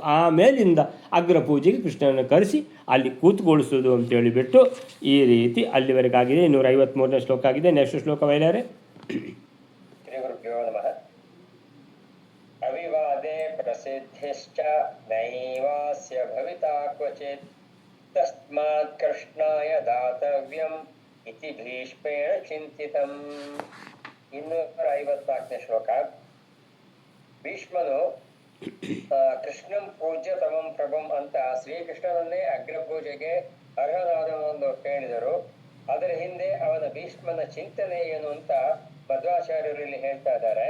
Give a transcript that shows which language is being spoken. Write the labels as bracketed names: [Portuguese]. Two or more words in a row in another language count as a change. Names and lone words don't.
[Kannada] ಆಮೇಲಿಂದ ಅಗ್ರಪೂಜೆಗೆ ಕೃಷ್ಣನನ್ನು ಕರೆಸಿ ಅಲ್ಲಿ ಕೂತ್ಕೊಳಿಸೋದು ಅಂತೇಳಿಬಿಟ್ಟು ಈ ರೀತಿ ಅಲ್ಲಿವರೆಗಾಗಿದೆ. 253ನೇ ಶ್ಲೋಕ ಆಗಿದೆ. ನೆಕ್ಸ್ಟ್ ಶ್ಲೋಕ ಬಯಲಾರೆ. [Sanskrit] ಅವಿವಾದೇ ಪ್ರಸಿದ್ಧಿಶ್ಚ ನೈವಾಸ್ಯ ಭವಿತಾ ಕ್ವಚಿತ್ ತಸ್ಮಾತ್ ಕೃಷ್ಣಾಯ ದಾತವ್ಯಂ ಇತಿ ಭೀಷ್ಮೇಣ ಚಿಂತಿತಂ. [Kannada] 254ನೇ ಶ್ಲೋಕ. ಭೀಷ್ಮನು [Sanskrit] ಕೃಷ್ಣಂ ಪೂಜ್ಯತಮಂ ಪ್ರಭುಂ [Kannada] ಅಂತ ಶ್ರೀಕೃಷ್ಣನನ್ನೇ ಅಗ್ರಪೂಜೆಗೆ ಅರ್ಹನಾದವನೆಂದು ಹೇಳಿದರು. ಅದರ ಹಿಂದೆ ಅವನ ಭೀಷ್ಮನ ಚಿಂತನೆ ಏನು ಅಂತ ಮಧ್ವಾಚಾರ್ಯರಲ್ಲಿ ಹೇಳ್ತಾ ಇದ್ದಾರೆ.